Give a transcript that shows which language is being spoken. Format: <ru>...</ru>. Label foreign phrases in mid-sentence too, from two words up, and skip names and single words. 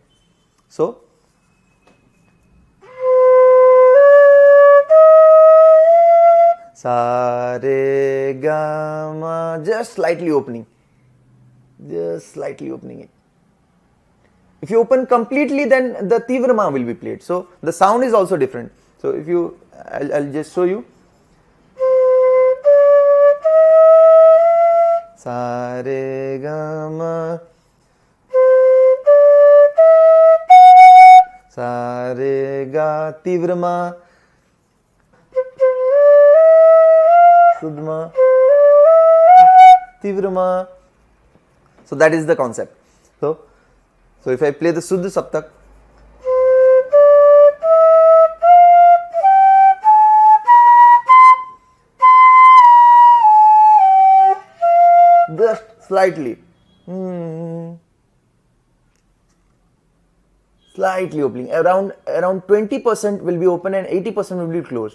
<en>So Sa Re Ga Ma, just slightly opening. Just slightly opening it. If you open completely, then the Tivrama will be played. So the sound is also different. So if you, I'll just show you. Sa Re Ga Ma, Sa Re Ga, Tivrama, Suddhma, Tivrama. So that is the concept. So if I play the Suddha Saptak, just slightly opening, around 20% will be open and 80% will be closed.</en>